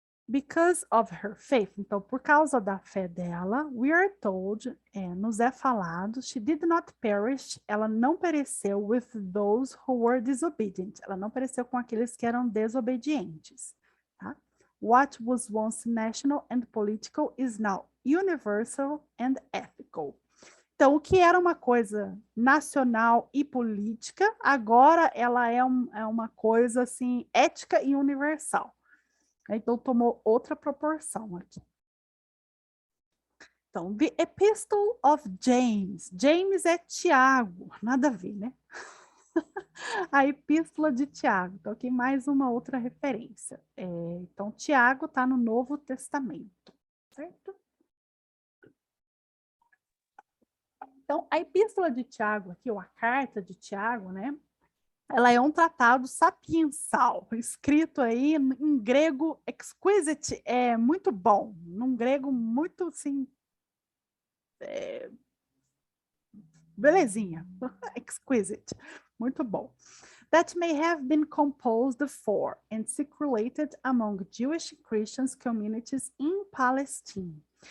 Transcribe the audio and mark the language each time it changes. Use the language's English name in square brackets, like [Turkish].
[English] Because of her faith, [Portuguese] então, por causa da fé dela, [English] we are told, [Portuguese] nos é falado, [English] she did not perish, [Portuguese] ela não pereceu [English] with those who were disobedient, [Portuguese] ela não pereceu com aqueles que eram desobedientes, tá? [English] What was once national and political is now universal and ethical. [Portuguese] Então, o que era uma coisa nacional e política, agora ela é uma coisa assim, ética e universal. Então, tomou outra proporção aqui. Então, [English] the Epistle of James. [Portuguese] James é Tiago, nada a ver, né? A Epístola de Tiago. Então, aqui mais uma outra referência. Então, Tiago está no Novo Testamento, certo? Então, a Epístola de Tiago aqui, ou a Carta de Tiago, né? ela é um tratado sapiensal, escrito aí em grego exquisite, é muito bom, num grego muito, assim, belezinha, exquisite, muito bom. [English] That may have been composed for and circulated among Jewish Christian communities in Palestine.